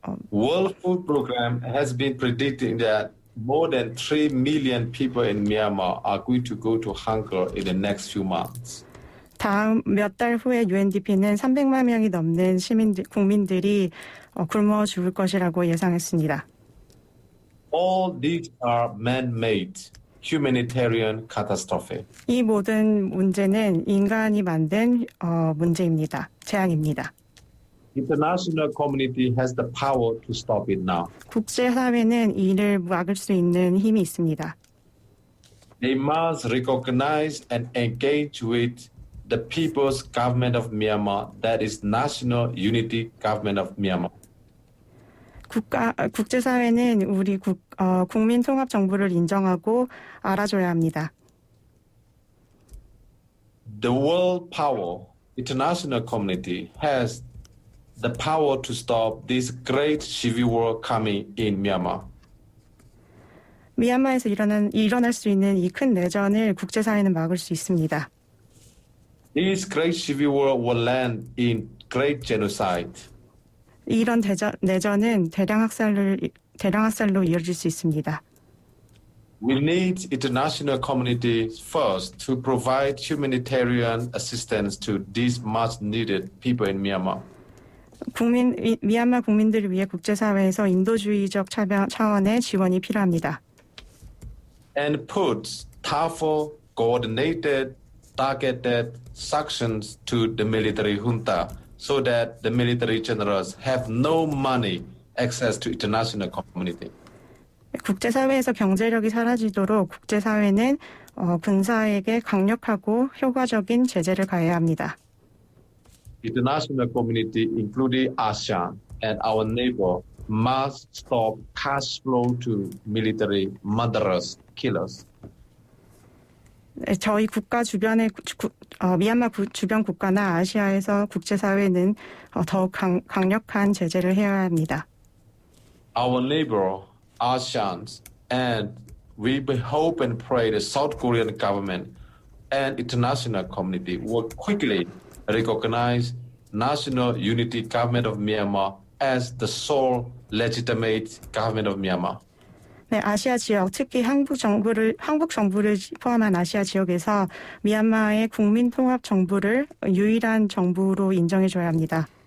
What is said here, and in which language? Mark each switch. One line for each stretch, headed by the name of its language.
English: World Food Program has been predicting that more than 3 million people in Myanmar are going to go to hunger in the next few months.
Korean: 다음 몇 달 후에 UNDP는 300만 명이 넘는 국민들이 굶어 죽을 것이라고 예상했습니다.
English: All these are man-made humanitarian catastrophe.
Korean: 이 모든 문제는 인간이 만든 문제입니다. 재앙입니다.
English: International community has the power to stop it now.
Korean: 국제사회는 이를 막을 수 있는 힘이 있습니다.
English: They must recognize and engage with the People's Government of Myanmar, that is National Unity Government of Myanmar.
Korean: 국제사회는 우리 국민 통합 정부를 인정하고 알아줘야 합니다.
English: The world power, international community, has the power to stop this great civil war coming in Myanmar.
Korean: 미얀마에서 일어날 수 있는 이 큰 내전을 국제사회는 막을 수 있습니다.
English: This great civil war will land in great genocide.
Korean: 이런 내전은 대량 학살로 이어질 수 있습니다.
English: We need international community first to provide humanitarian assistance to these much needed people in Myanmar.
Korean: 미얀마 국민들을 위해 국제사회에서 인도주의적 차원의 지원이 필요합니다.
English: And put tougher, coordinated, targeted sanctions to the military junta so that the military generals have no money access to international community.
Korean: 국제사회에서 경제력이 사라지도록 국제사회는 군사에게 강력하고 효과적인 제재를 가해야 합니다.
English: International community, including ASEAN and our neighbor, must stop cash flow to military murderers, killers.
Korean: 저희 국가 주변의 미얀마 주변 국가나 아시아에서 국제사회는 더욱 강력한 제재를 해야 합니다.
English: Our neighbor, ASEAN, and we hope and pray the South Korean government and international community will quickly recognize National Unity Government of Myanmar as the sole legitimate government of Myanmar.
Korean: 네, 아시아 지역, 특히 한국 정부를 포함한 아시아 지역에서 미얀마의 국민 통합 정부를 유일한 정부로 인정해줘야 합니다.